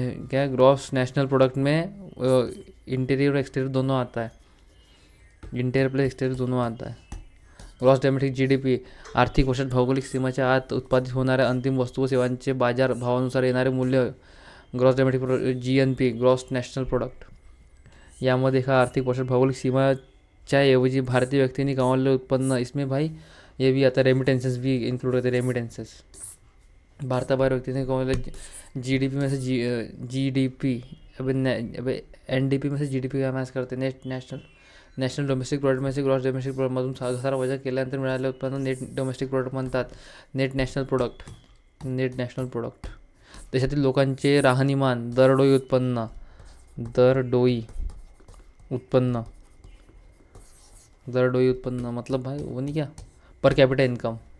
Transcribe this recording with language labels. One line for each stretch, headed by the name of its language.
Hindi: क्या gross national product में interior और एक्सटीरियर दोनों आता है. इंटीरियर प्लस एक्सटीरियर दोनों आता है.
Marathi: ग्रॉस डोमेस्टिक GDP आर्थिक वर्षात भौगोलिक सीमाच्या आत उत्पादित होणाऱ्या अंतिम वस्तू व सेवांचे बाजार भावानुसार येणारे मूल्य. Gross domestic GNP gross national product. यामध्ये एका आर्थिक वर्षात भौगोलिक सीमाच्या ऐवजी भारतीय व्यक्तींनी कमावलेले उत्पन्न.
Hindi: इसमें भाई ये भी आता रेमिटेंसेस भी इंक्लूड होते.
Marathi: भारताबाहेर व्यक्तीने कमावलेले GDP
Hindi: में से GDP अभी NDP में से GDP का मॅच करते.
Marathi: नॅशनल डोमेस्टिक प्रोडक्ट म्हणजे ग्रॉस डोमेस्टिक प्रोडक्टमधून घसारा वजा केल्यानंतर मिळालेले उत्पन्न नेट डोमेस्टिक प्रोडक्ट म्हणतात. Net national product. देशातील लोकांचे राहणीमान, दरडोई उत्पन्न
Hindi: मतलब भाई वो नहीं क्या,
Marathi: पर कॅपिटा इन्कम.